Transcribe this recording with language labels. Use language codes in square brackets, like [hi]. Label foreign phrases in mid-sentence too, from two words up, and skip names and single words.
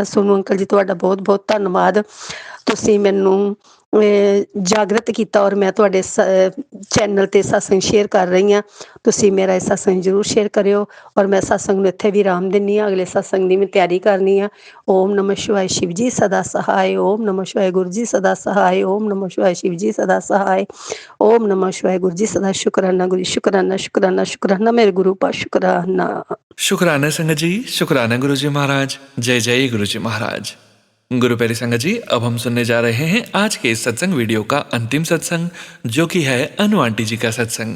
[pa] ਸੋਨੂੰ ਅੰਕਲ ਜੀ, ਤੁਹਾਡਾ ਬਹੁਤ ਬਹੁਤ ਧੰਨਵਾਦ। ਤੁਸੀਂ ਮੈਨੂੰ ਜਾਗਰਤ ਕੀਤਾ ਔਰ ਮੈਂ ਤੁਹਾਡੇ ਚੈਨਲ 'ਤੇ ਸਤਸੰਗ ਸ਼ੇਅਰ ਕਰ ਰਹੀ ਹਾਂ। ਤੁਸੀਂ ਮੇਰਾ ਇਹ ਸਤਸੰਗ ਜ਼ਰੂਰ ਸ਼ੇਅਰ ਕਰਿਓ ਔਰ ਮੈਂ ਸਤਸੰਗ ਨੂੰ ਇੱਥੇ ਵੀ ਆਰਾਮ ਦਿੰਦੀ ਹਾਂ। ਅਗਲੇ ਸਤਸੰਗ ਦੀ ਮੈਂ ਤਿਆਰੀ ਕਰਨੀ ਆ। [hi] ओम नमः शिवाय, शिव जी सदा सहाय। ओम नमः शिवाय, गुरु जी सदा सहाय। ओम नमः शिवाय, शिव जी सदा सहाय। ओम नमः शिवाय, गुरु जी सदा शुक्राना। गुरु शुक्राना, शुक्राना, शुक्राना मेरे गुरु पा शुक्राना। शुक्राना संगत जी, शुक्राना गुरु जी महाराज। जय जय गुरु जी महाराज। गुरु प्यारी संगत जी, अब हम सुनने जा रहे हैं आज के इस सत्संग वीडियो का अंतिम सत्संग, जो कि है अनु आंटी जी का सत्संग।